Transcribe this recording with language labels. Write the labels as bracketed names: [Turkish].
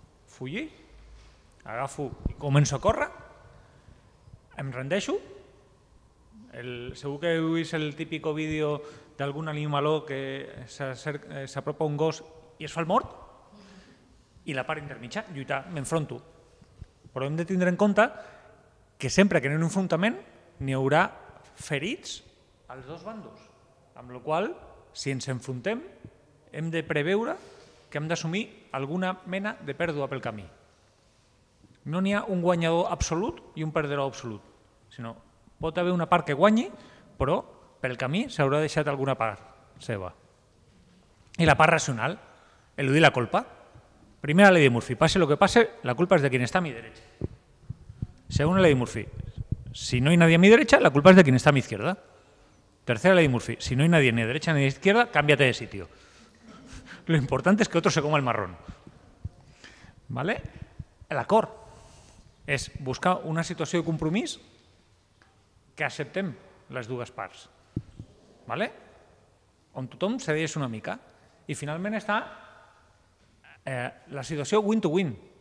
[Catalan] Fugir, agafo i començo a córrer, em rendeixo. Segur que heu vist el típic vídeo d'algun animaló que s'apropa un gos i es fa el mort, i la part intermitja, lluitar, m'enfronto. Però hem de tindre en compte que sempre que hi ha un enfrontament n'hi haurà ferits als dos bandos, amb la qual cosa, si ens enfrontem, hem de preveure que hem d'assumir alguna mena de pèrdua pel camí. No n'hi ha un guanyador absolut i un perdedor absolut, sinó pot haver una part que guanyi, però pel camí s'haurà deixat alguna part seva. I la part racional, eludir la culpa. [Spanish] Primera ley de Murphy, pase lo que pase, la culpa es de quien está a mi derecha. Segunda ley de Murphy, si no hay nadie a mi derecha, la culpa es de quien está a mi izquierda. Tercera ley de Murphy, si no hay nadie ni a derecha ni a izquierda, cámbiate de sitio. Lo importante es que otro se coma el marrón. ¿Vale? [Catalan] L'acord és buscar una situació de compromís que acceptem les dues parts, on tothom cedeix una mica. I finalment està la situació win-to-win.